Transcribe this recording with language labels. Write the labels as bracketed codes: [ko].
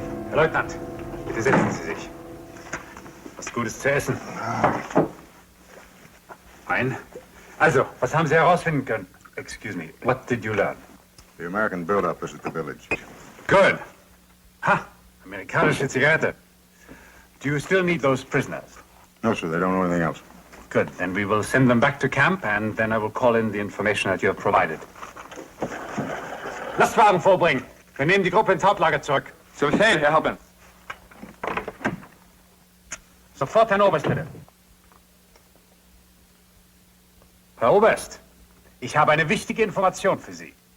[de] Herr Leutnant, bitte setzen Sie sich. Was Gutes zu essen. Fein. Also, was haben Sie herausfinden können? [en] Excuse me, what did you learn? The American buildup is at the village. Good. Ha! [de] Amerikanische Zigarette. [en] Do you still need those prisoners? No, sir, they don't know anything else. Good. Then we will send them back to camp, and then I will call in the information that you have provided. [de] Lastwagen vorbringen. Wir nehmen die Gruppe ins Hauptlager zurück. Zu Befehl, Herr Hauptmann. Sofort, Herrn Oberst, bitte. Herr Oberst, ich habe eine wichtige Information für Sie.